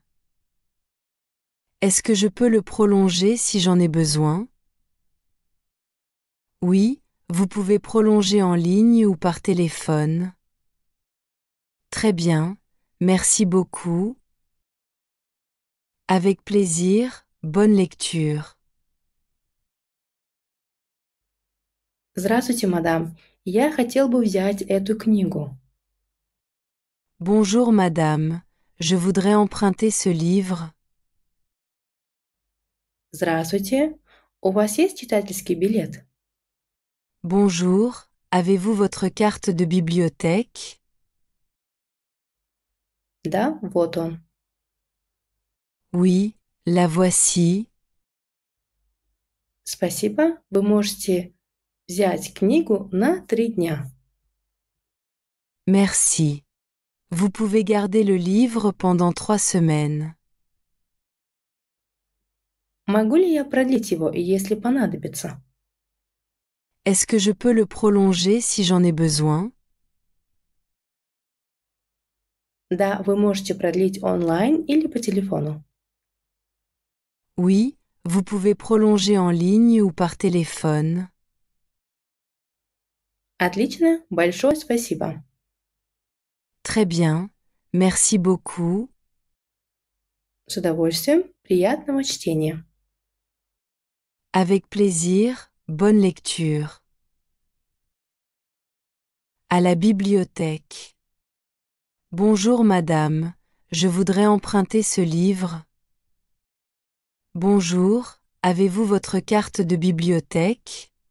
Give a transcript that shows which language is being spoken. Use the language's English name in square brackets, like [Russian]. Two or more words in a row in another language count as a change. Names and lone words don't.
[French] Est-ce que je peux le prolonger si j'en ai besoin? Oui, vous pouvez prolonger en ligne ou par téléphone. Très bien, merci beaucoup. Avec plaisir, bonne lecture. [Russian] Здравствуйте, мадам. Я хотел бы взять эту книгу. [French] Bonjour madame, je voudrais emprunter ce livre. [Russian] Здравствуйте. У вас есть читательский билет? [French] Bonjour, avez-vous votre carte de bibliothèque? [Russian] Да, вот он. [French] Oui, la voici. [Russian] Спасибо. Вы можете взять книгу на 3 дня. [French] Merci. Vous pouvez garder le livre pendant 3 semaines. [Russian] Могу ли я продлить его, если понадобится? [French] Est-ce que je peux le prolonger si j'en ai besoin? [Russian] Да, вы можете продлить онлайн или по телефону. [French] Oui, vous pouvez prolonger en ligne ou par téléphone. [Russian] Отлично, большое спасибо. [French] Très bien, merci beaucoup. [Russian] С удовольствием, приятного чтения. [French] Avec plaisir, bonne lecture. À la bibliothèque. Bonjour madame, je voudrais emprunter ce livre. Bonjour, avez-vous votre carte de bibliothèque?